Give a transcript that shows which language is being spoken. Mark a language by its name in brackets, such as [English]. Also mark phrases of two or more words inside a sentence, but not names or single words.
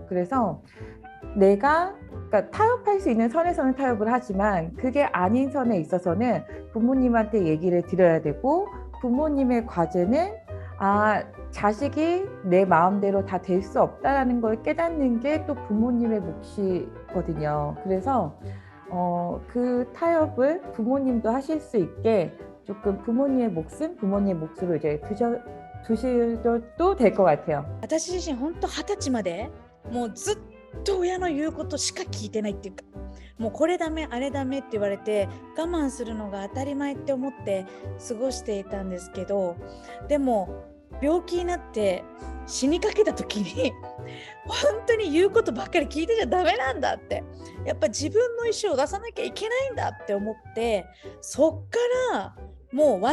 [Korean] 그래서 내가 그러니까 타협할 수 있는 선에서는 타협을 하지만 그게 아닌 선에 있어서는 부모님한테 얘기를 드려야 되고 부모님의 과제는 자식이 내 마음대로 다 될 수 없다라는 걸 깨닫는 게 또 부모님의 몫이거든요. 그래서 그 타협을 부모님도 하실 수 있게 조금 부모님의 몫으로 이제 두셔도 될 것 같아요. [Japanese] 私自身本当20歳までもうずっと親の言うことしか聞いてないっていうか、もうこれダメあれダメって言われて我慢するのが当たり前って思って過ごしていたんですけど、でも病気になって死にかけた時に本当に言うことばっかり聞いてちゃダメなんだって、やっぱ自分の意思を出さなきゃいけないんだって思って、そっからもう